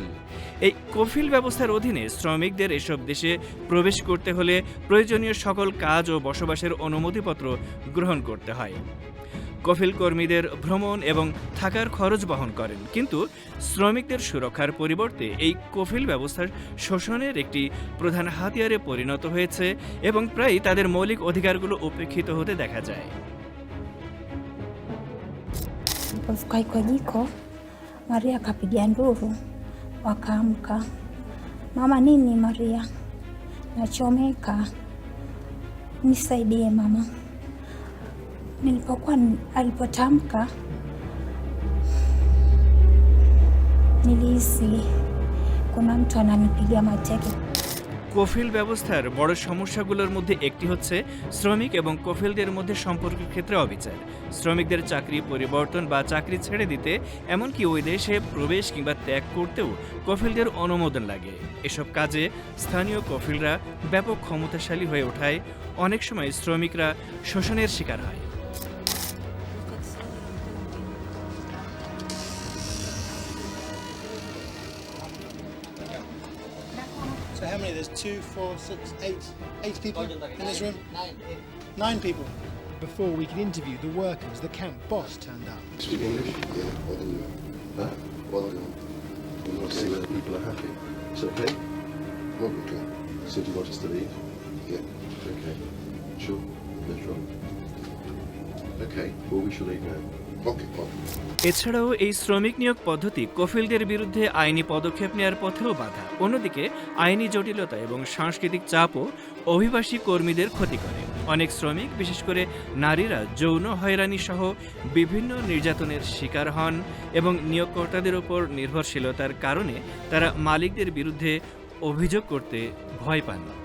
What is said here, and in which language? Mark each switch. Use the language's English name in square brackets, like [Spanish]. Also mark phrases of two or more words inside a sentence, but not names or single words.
[Bangla] এই কফিল ব্যবস্থার অধীনে শ্রমিকদের এসব দেশে প্রবেশ করতে হলে প্রয়োজনীয় সকল কাজ ও বসবাসের অনুমতিপত্র গ্রহণ করতে হয়। কফিল কর্মীদের ভ্রমণ এবং থাকার খরচ বহন করেন, কিন্তু শ্রমিকদের সুরক্ষার পরিবর্তে এই কফিল ব্যবস্থা শোষণের একটি প্রধান হাতিয়ারে পরিণত হয়েছে এবং প্রায়ই তাদের মৌলিক অধিকারগুলো উপেক্ষিত হতে দেখা যায়। [Swahili] Nilipofika kwa jiko, Maria akapiga nduru, wakaamka. Mama, nini Maria? Nachomeka, nisaidie mama. Alipotamka nilihisi kuna mtu ananipiga mateke. [Bangla] কফিল ব্যবস্থার বড় সমস্যাগুলোর মধ্যে একটি হচ্ছে শ্রমিক এবং কফিলদের মধ্যে সম্পর্কের ক্ষেত্রে অবিচার। শ্রমিকদের চাকরি পরিবর্তন বা চাকরি ছেড়ে দিতে, এমনকি ওই দেশে প্রবেশ কিংবা ত্যাগ করতেও কফিলদের অনুমোদন লাগে। এসব কাজে স্থানীয় কফিলরা ব্যাপক ক্ষমতাশালী হয়ে ওঠায় অনেক সময় শ্রমিকরা শোষণের শিকার হয়। [English] So how many? There's 2, 4, 6, 8 people in this room? 9 people. Before we could interview the workers, the camp boss turned up. Speak English? Yeah, why don't you? Huh? Why don't you? We want to see whether people are happy. It's okay? What okay? So do you want us to leave? Yeah, it's okay. Sure? That's right. Okay, well we shall leave now. Okay, fine. [Bangla] এছাড়াও এই শ্রমিক নিয়োগ পদ্ধতি কফিলদের বিরুদ্ধে আইনি পদক্ষেপ নেওয়ার পথেও বাধা। অন্যদিকে আইনি জটিলতা এবং সাংস্কৃতিক চাপও অভিবাসী কর্মীদের ক্ষতি করে। অনেক শ্রমিক, বিশেষ করে নারীরা, যৌন হয়রানি সহ বিভিন্ন নির্যাতনের শিকার হন এবং নিয়োগকর্তাদের উপর নির্ভরশীলতার কারণে তারা মালিকদের বিরুদ্ধে অভিযোগ করতে ভয় পান।